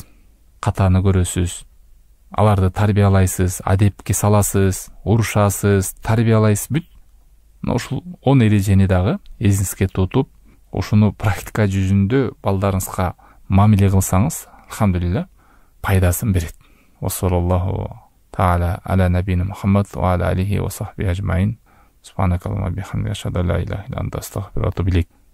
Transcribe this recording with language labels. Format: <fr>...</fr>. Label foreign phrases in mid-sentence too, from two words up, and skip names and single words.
<ky>Катаны көрөсүз, аларды тарбиялайсыз, адепке саласыз, урушасыз, тарбиялайсыз. Бүт ушул 10 эрежени дагы эсиңизге тутуп, ушуну практика жүзүндө балдарыңызга мамиле кылсаңыз, алхамдулилля, пайдасын берет.</ky> <ar>وصلى الله تعالى على نبينا محمد وعلى آله وصحبه أجمعين. سبحانك اللهم بحمدك، أشهد أن لا إله إلا أنت، أستغفرك وأتوب إليك.</ar>